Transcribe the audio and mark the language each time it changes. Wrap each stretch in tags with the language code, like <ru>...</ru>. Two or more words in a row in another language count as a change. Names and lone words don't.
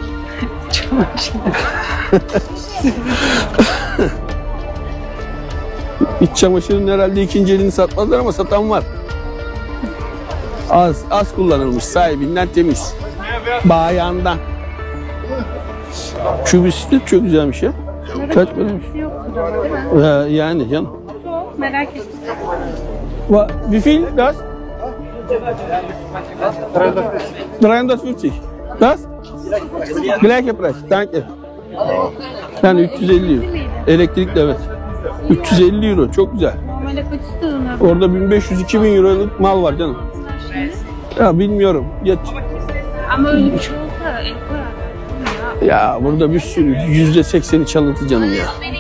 <tr>İç çamaşırın herhalde ikinci elini satmazlar ama satan var. Az kullanılmış, sahibinden temiz. Bayandan. Şu bisiklet çok güzelmiş ya. Kaç paraymış? Yani canım. Merak ettim.</tr> <de>Wie viel das? 350. Das? Gleiche Preis. Danke.</de> <tr>Yani 350 euro. Elektrikli evet. 350 euro çok güzel. Normalde kaç istiyorsun? Orada 1500-2000 euroluk mal var canım. Ya bilmiyorum. Ama öyle bir şey olsa el koyar. Ya burada bir sürü %80'i çalıntı canım ya.</tr>